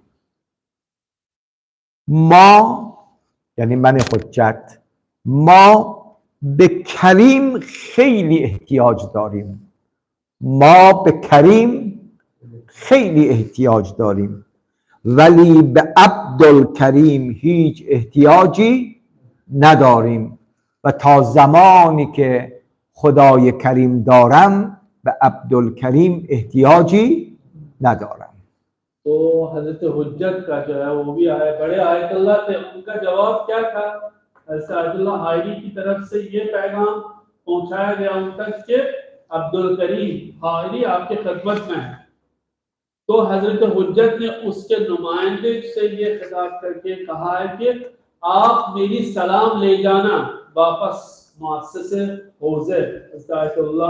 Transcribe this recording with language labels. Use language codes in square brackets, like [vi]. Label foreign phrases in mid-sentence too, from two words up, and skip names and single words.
[fa] ما، یعنی من حجت، ما به کریم خیلی احتیاج داریم، ما به کریم خیلی احتیاج داریم، ولی به عبدالکریم هیچ احتیاجی نداریم و تا زمانی که خدای کریم دارم به عبدالکریم احتیاجی ندارم. [hi] तो हजरत हुज्जत का जो है वो भी आए बड़े आयतुल्लाह थे, उनका जवाब क्या था, हजरत आयतुल्लाह हाइरी की तरफ से ये पैगाम पहुंचाया गया उन तक कि अब्दुल करीम हाइरी आपके खिदमत में है। तो हजरत हुज्जत ने उसके नुमाइंदे से ये खिताब करके कहा है कि आप मेरी सलाम ले जाना वापस मुअस्सिस हौज़े आयतुल्लाह